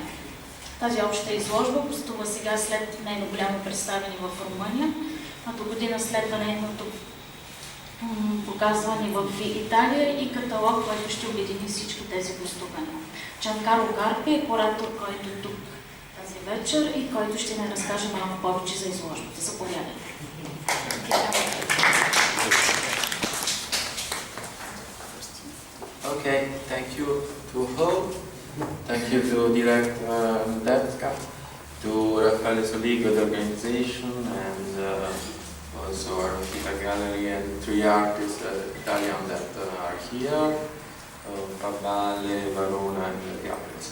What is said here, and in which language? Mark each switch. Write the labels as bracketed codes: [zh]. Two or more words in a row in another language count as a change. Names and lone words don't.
[bg] Тази обща изложба гостува сега след нейно голямо представяне в Румъния, а до година следва нейното показване в Италия и каталог, който ще обедини всички тези гостувания. Giancarlo Carpi е куратор, който е тук тази вечер и който ще ни разкаже малко повече за изложбата. Заповядайте. [en] Okay, thank you to all. Thank you to Director Debka, to Raffaele Soligo, the organization, and also our Kita Gallery and 3 artists, Italian that are here, Fabale, Vruh, and Gabriels.